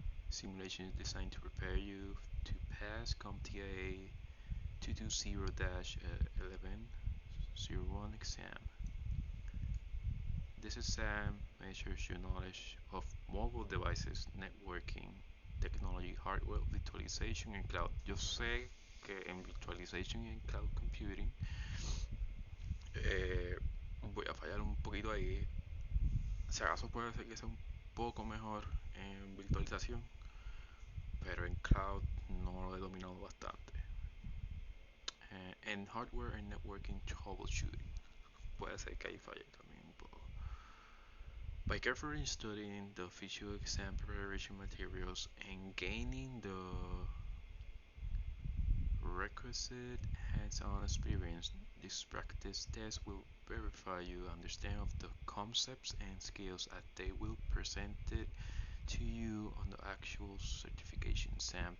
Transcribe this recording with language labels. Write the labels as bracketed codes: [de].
[en] Simulation is designed to prepare you to pass CompTIA 220-1101 exam. This exam measures your knowledge of mobile devices, networking, technology, hardware, virtualization and cloud. [es] Yo sé que en virtualization y en cloud computing eh, voy a fallar un poquito ahí. Si acaso puede ser que sea un poco mejor en virtualización, pero en cloud no lo he dominado bastante. En [en] hardware and networking troubleshooting [es] puede ser que ahí falle también un poco. [en] By carefully studying the official exam preparation materials and gaining the requisite hands-on experience, this practice test will verify your understanding of the concepts and skills as they will present it to you on the actual certification exam.